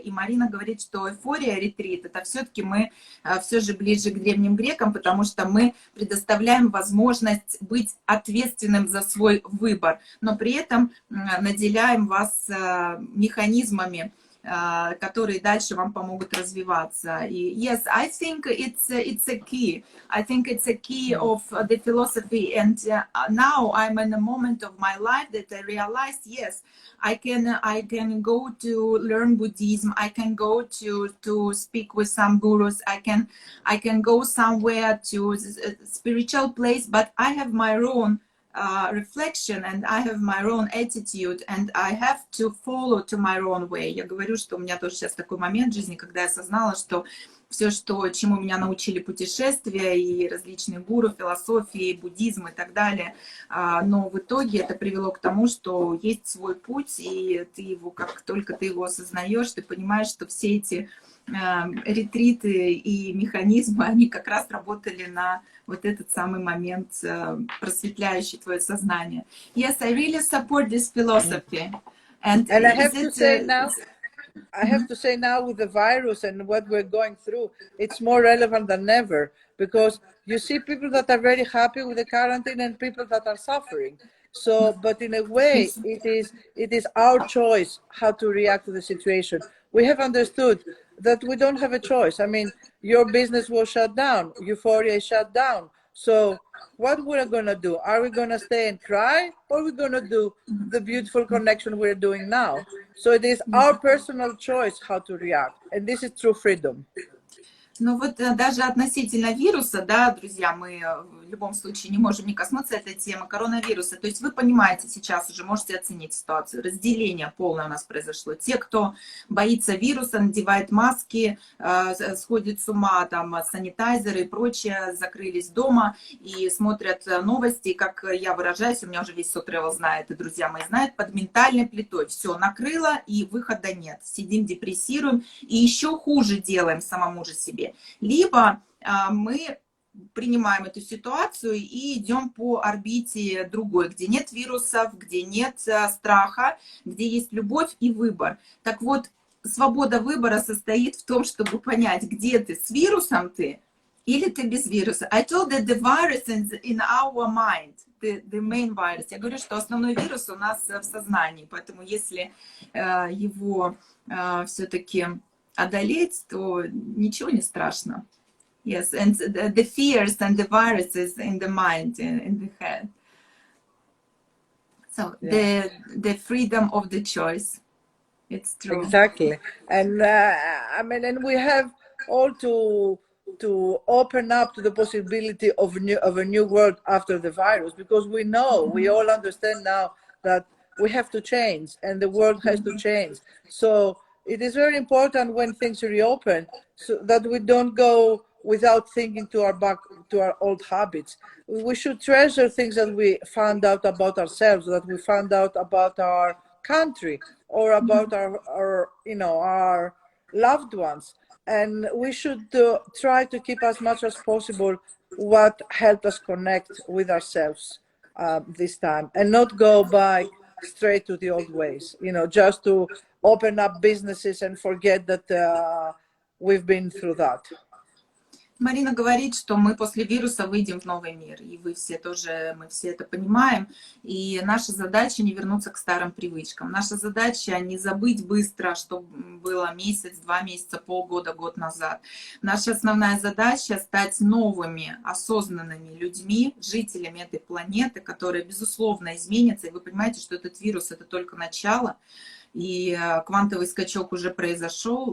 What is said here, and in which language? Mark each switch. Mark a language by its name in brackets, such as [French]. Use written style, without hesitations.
[Russian] И Марина говорит, что Euphoria Retreat, это все-таки мы все же ближе к древним грекам, потому что мы предоставляем возможность быть ответственным за свой выбор, но при этом наделяем вас механизмами, которые дальше вам помогут развиваться. И [English] yes, I think it's a key. I think it's a key of the philosophy. And now I'm in a moment of my life that I realized, yes, I can go to learn Buddhism. I can go to speak with some gurus. I can go somewhere to a spiritual place, but I have my own reflection, and I have my own attitude, and I have to follow to my own way. [Russian] Я говорю, что у меня тоже сейчас такой момент в жизни, когда я осознала, что все, чему меня научили путешествия и различные гуру, философии, буддизм и так далее, но в итоге это привело к тому, что есть свой путь, и ты его, как только ты его осознаешь, ты понимаешь, что все эти ретриты и механизмы, они как раз работали на вот этот самый момент, просветляющий твое сознание. [English] Yes, I really support this philosophy. And I have to say now, I have to say now with the virus and what we're going through, it's more relevant than ever, because you see people that are very happy with the quarantine and people that are suffering. So, but in a way, it is our choice how to react to the situation. We have understood that we don't have a choice. I mean, your business was shut down, Euphoria is shut down. So what we're going to do? Are we going to stay and cry, or are we going to do the beautiful connection we're doing now? So it is our personal choice how to react. And this is true freedom. [Russian] Ну вот даже относительно вируса, да, друзья, мы в любом случае не можем не коснуться этой темы коронавируса. То есть вы понимаете сейчас уже, можете оценить ситуацию. Разделение полное у нас произошло. Те, кто боится вируса, надевает маски, сходит с ума, там, санитайзеры и прочее, закрылись дома и смотрят новости, как я выражаюсь, у меня уже весь SO.КАРАНТИН знает, и друзья мои знают, под ментальной плитой. Все, накрыло, и выхода нет. Сидим, депрессируем, и еще хуже делаем самому же себе. Либо мы принимаем эту ситуацию и идем по орбите другой, где нет вирусов, где нет страха, где есть любовь и выбор. Так вот, свобода выбора состоит в том, чтобы понять, где ты, с вирусом ты или ты без вируса. [English] I told that the virus is in our mind, the main virus. [Russian] Я говорю, что основной вирус у нас в сознании, поэтому если его все-таки одолеть, то ничего не страшно. [English] Yes, and the fears and the viruses in the mind, in the head. So yeah. the freedom of the choice, it's true. Exactly, and I mean, and we have all to open up to the possibility of a new world after the virus, because we all understand now that we have to change and the world has to change. So it is very important when things reopen, so that we don't go without thinking to our old habits. We should treasure things that we found out about ourselves, that we found out about our country, or about our loved ones. And we should try to keep as much as possible what helped us connect with ourselves this time, and not go back straight to the old ways, just to open up businesses and forget that we've been through that. [Russian] Марина говорит, что мы после вируса выйдем в новый мир, и мы все это понимаем, и наша задача не вернуться к старым привычкам. Наша задача не забыть быстро, что было месяц, 2 месяца, полгода, год назад. Наша основная задача стать новыми, осознанными людьми, жителями этой планеты, которые, безусловно, изменятся, и вы понимаете, что этот вирус — это только начало, и квантовый скачок уже произошел.